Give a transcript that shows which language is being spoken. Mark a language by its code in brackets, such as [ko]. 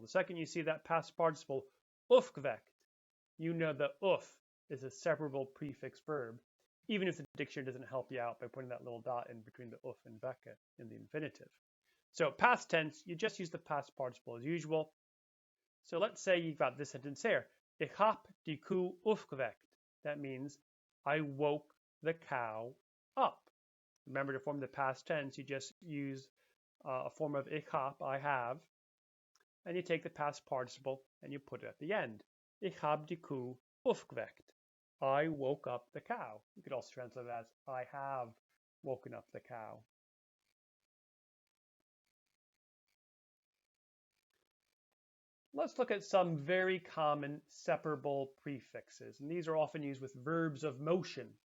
[en] The second you see that past participle, opgewekt, you know the uf is a separable prefix verb, even if the dictionary doesn't help you out by putting that little dot in between the uf and wekken in the infinitive. So past tense, you just use the past participle as usual. So let's say you've got this sentence here. [de] Ich hab die Kuh aufgeweckt. [en] That means I woke the cow up. Remember, to form the past tense, you just use a form of [de] ich hab, [en] I have, and you take the past participle and you put it at the end. [de] Ich hab die Kuh aufgeweckt. [en] I woke up the cow. You could also translate it as I have woken up the cow. Let's look at some very common separable prefixes, and these are often used with verbs of motion.